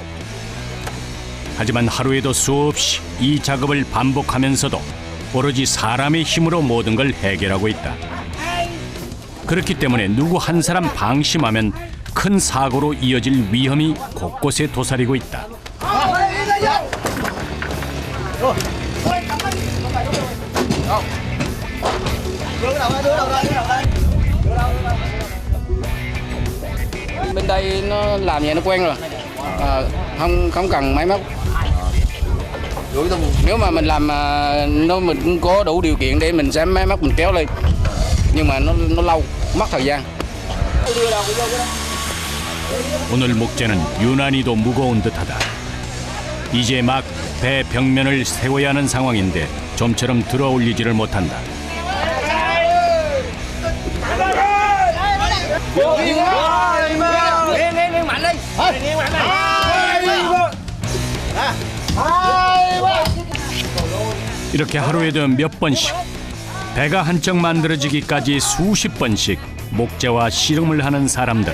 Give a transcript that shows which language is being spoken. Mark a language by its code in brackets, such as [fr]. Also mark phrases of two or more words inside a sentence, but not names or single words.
[ko] 하지만 하루에도 수없이 이 작업을 반복하면서도 오로지 사람의 힘으로 모든 걸 해결하고 있다. 그렇기 때문에 누구 한 사람 방심하면 큰 사고로 이어질 위험이 곳곳에 도사리고 있다. [vi] Bên đây nó làm vậy nó quen rồi, không cần máy móc. Nếu mà mình làm mình cũng có đủ điều kiện để mình xem máy móc mình kéo lên, nhưng mà nó lâu, mất thời gian. [ko] 오늘 목재는 유난히도 무거운 듯하다. 이제 막 배 벽면을 세워야 하는 상황인데 좀처럼 들어올리지를 못한다. 이렇게 하루에도 몇 번씩 배가 한 척 만들어지기까지 수십 번씩 목재와 씨름을 하는 사람들.